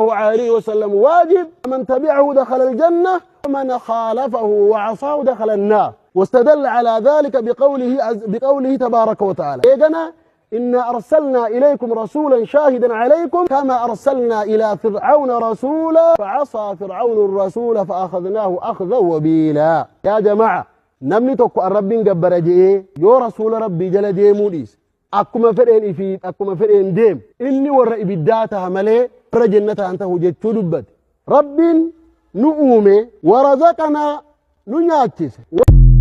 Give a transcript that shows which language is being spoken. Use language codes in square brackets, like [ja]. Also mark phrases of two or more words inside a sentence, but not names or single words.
[ar] عليه وسلم واجب من تبعه دخل الجنة ومن خالفه وعصاه دخل النار واستدل على ذلك بقوله تبارك وتعالى إذنا إنا أرسلنا إليكم رسولا شاهدا عليكم كما أرسلنا إلى فرعون رسولا فعصى فرعون الرسول فأخذناه أخذا وبيلا يا جماعة [om] namni tokko arrabbiin gabbara jee yoo rasuula rabbii jala deemuu dhiise akkuma fedheen ifiit akkuma fedheen deem inni warra ibiddaa taha malee warra jannataa hin tahu jechuu dubbate rabbiin nu uume warazaqanaa nu nyaachise